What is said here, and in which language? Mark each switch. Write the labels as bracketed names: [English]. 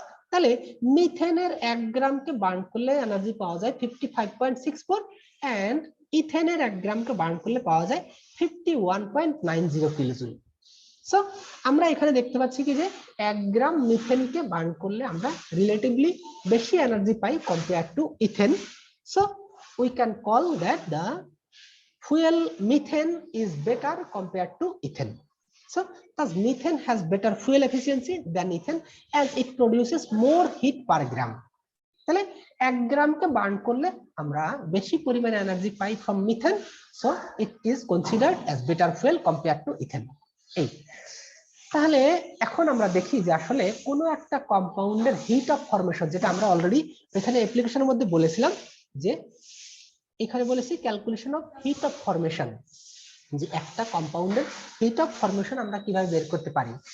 [Bangla] তাহলে মিথেনের 1 গ্রামকে বার্ন করলে এনার্জি পাওয়া যায় 55.64 এন্ড ইথেনের 1 গ্রামকে বার্ন করলে পাওয়া যায় 51.90 কিলোজুল। সো আমরা এখানে দেখতে পাচ্ছি কি যে 1 গ্রাম মিথেনকে বার্ন করলে আমরা রিলেটিভলি বেশি energy pi compare to ethane. [English] So we can call that the fuel methane is better compared to ethane. So thus methane has better fuel efficiency than ethane as it produces more heat per gram. [Bangla] তাহলে 1 গ্রামকে burn করলে আমরা বেশি পরিমাণে energy pi from methane, [English] So it is considered as better fuel compare to ethane. [Bangla] এই তাহলে এখন আমরা দেখি যে আসলে কোনো একটা কম্পাউন্ডের হিট অফ ফরমেশন, যেটা আমরা অলরেডি এখানে অ্যাপ্লিকেশনের মধ্যে বলেছিলাম যে এখানে বলেছি calculation of heat of formation, যে একটা কম্পাউন্ডের হিট অফ ফরমেশন আমরা কিভাবে বের করতে পারি।